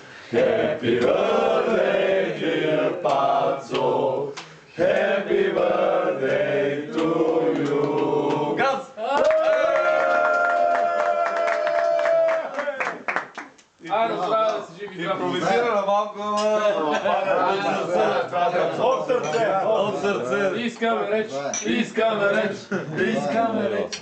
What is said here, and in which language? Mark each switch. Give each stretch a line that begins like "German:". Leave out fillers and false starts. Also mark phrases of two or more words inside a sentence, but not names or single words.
English: Happy birthday, dear Pazzo. Happy birthday to you.
Bulgarian: Газ! Айде, здраве да си живи, здраве. Импровизирана малко, От сърце! От сърце! Искаме реч, искаме реч, искаме реч.